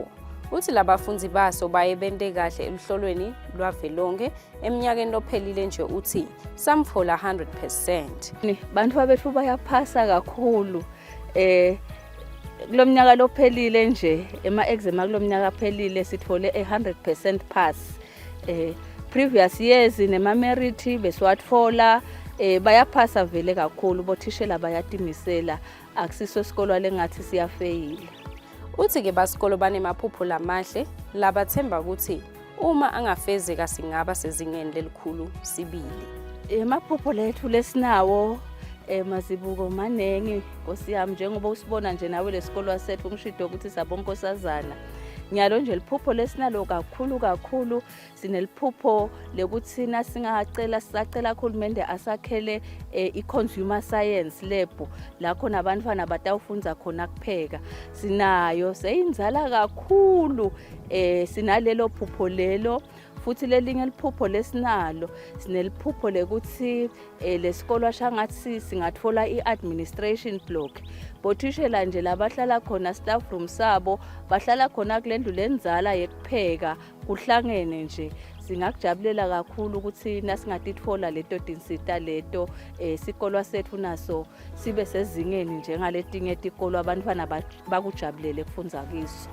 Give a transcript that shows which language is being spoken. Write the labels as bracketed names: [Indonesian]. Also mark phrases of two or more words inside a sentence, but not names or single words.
[Swati] Uthi labafunzi baso baye bente kahle emhlolweni lwavelonke eminyakeni lophelile nje uthi samfola 100%. Bantfwana bethu bayaphasa kakhulu. Kulomnyaka lophelile nje ema-exam kulomnyaka phelile sithole 100% pass. [English] Previous years [Swati] nema-merit beswatfola bayaphasa vele kakhulu bothishela bayatimisela akusiso isikolo lengathi siyafeyila. Uthi ke basikolo banemaphupho lamahle labathemba ukuthi uma angafezeka singaba sezingeni lelikhulu sibili. Emaphupho lethu lesinawo mazibuko manengi Nkosi yami njengoba usibona nje nawe lesikolo sethu ngishido ukuthi sabonkosazana. Nyalo nje liphupho lesinalo kakhulu sineliphupho lekuthi sisacela uhulumende asakhele i- [English] consumer science lab [Swati] la khona abantwana batawufundza khona kupheka. Sinayo seyinzala kakhulu sinalelo phupho lelo. Futhi lelinye liphupho lesinalo sineliphupho lekuthi lesikolo shangathi singatfola i- [English] administration block. [Swati] Bothishela nje labahlala khona [English] staff room [Swati] sabo bahlala khona kulendlu lenzala yekupheka kuhlangene nje. Singakujabulela kakhulu ukuthi nasingatitfola leto tinsita leto isikolo sethu naso sibe sezingeni njengaletinye tikolo abantwana bakujabulele kufundza kiso.